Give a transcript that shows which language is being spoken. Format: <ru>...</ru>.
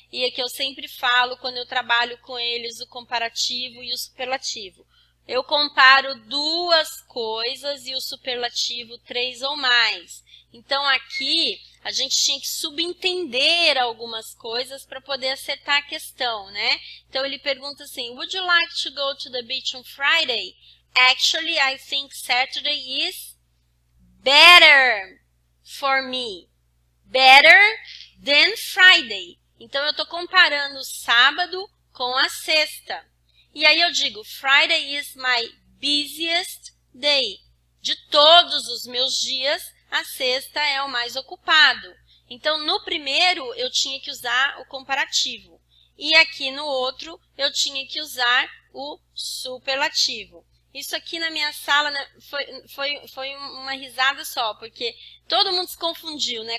<pt>E é que eu sempre falo quando eu trabalho com eles o comparativo e o superlativo. Eu comparo duas coisas e o superlativo 3 ou mais. Então, aqui, a gente tinha que subentender algumas coisas para poder acertar a questão, né? Então, ele pergunta assim,</pt> <en>Would you like to go to the beach on Friday? Actually, I think Saturday is better for me. Better than Friday.</en> <pt>Então, eu estou comparando o sábado com a sexta. E aí eu digo,</pt> <en>Friday is my busiest day.</en> <pt>De todos os meus dias, a sexta é o mais ocupado. Então, no primeiro, eu tinha que usar o comparativo. E aqui no outro, eu tinha que usar o superlativo. Isso aqui na minha sala, né, foi uma risada só, porque todo mundo se confundiu, né?</pt>